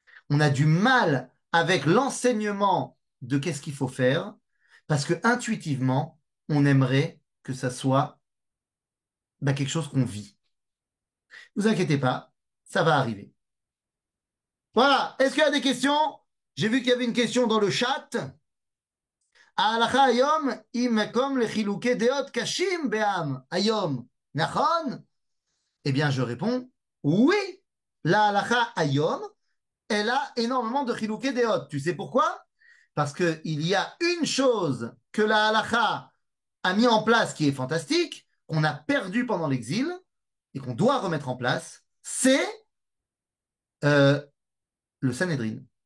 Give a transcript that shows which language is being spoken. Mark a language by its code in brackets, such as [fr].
[fr] On a du mal avec l'enseignement de qu'est-ce qu'il faut faire, parce que intuitivement, on aimerait que ça soit quelque chose qu'on vit. Ne vous inquiétez pas, ça va arriver. Voilà. Est-ce qu'il y a des questions? J'ai vu qu'il y avait une question dans le chat. [he] ההלכה היום היא מקום לחילוקי דעות קשים בעם היום, נכון? [fr] Eh bien, je réponds oui. La halakha ayom, elle a énormément de chilukei deot. Tu sais pourquoi? Parce qu'il y a une chose que la halakha a mis en place qui est fantastique, qu'on a perdu pendant l'exil et qu'on doit remettre en place, c'est euh, le Sanhedrin.